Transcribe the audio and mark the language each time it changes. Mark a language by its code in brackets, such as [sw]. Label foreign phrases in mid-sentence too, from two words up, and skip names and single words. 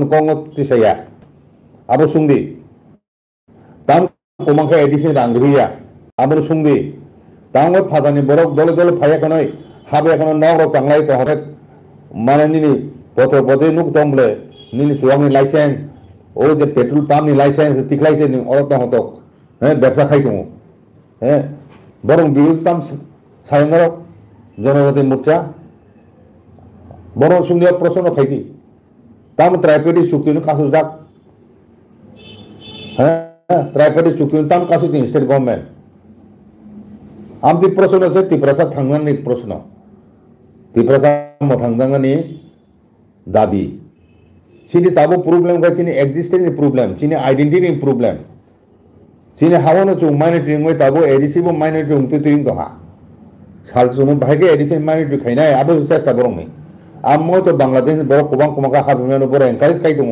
[trp] কংগ্রেস সায়া আবো সুংদি তাম কোমাংখা এডিসি রাংধুইয়া আবো সুংদি তাঙ্গর ফাদানি বরক দলে দলে ফাইয়া কানাই হাবে এখন নগর তাংলাই তো হঠাৎ মানে নিনি পথে নুক তমলে নিনি চুয়াংনি লাইসেন্স ও যে পেট্রোল পাম্পনি লাইসেন্স তিখলাইছে নি অরত হতক হ্যাঁ ব্যবসা খাইতো হ্যাঁ বরং বিরোধী তাম সায়নর জনজাতি মোর্চা বরং সুন্দর প্রশ্ন খাইতি তাম ত্রাইপেটি চুক্তি কাছু যাক হ্যাঁ ত্রাইপেটি চুক্তি তাম কাছু দিন [en] state government [trp] आमती प्रश्न আছে तिब्रासा थांनायनि प्रश्न तिब्रासा थांनायनि दाबि सिनि ताबो प्रब्लेम का सिनि [en] existence problem [trp] सिनि [en] identity problem [trp] सिनि हावनो चुं माइनरिटी मै ताबो एडिसि बो माइनरिटी उंति तुइं दहा साल सुनो भागे एडिसि माइनरिटी खाइनाय आबो चेष्टा बरंनि आमो तो बांग्लादेश बर कोबां कोमाका हाबिमानो बर एनकारेज खाइ दङ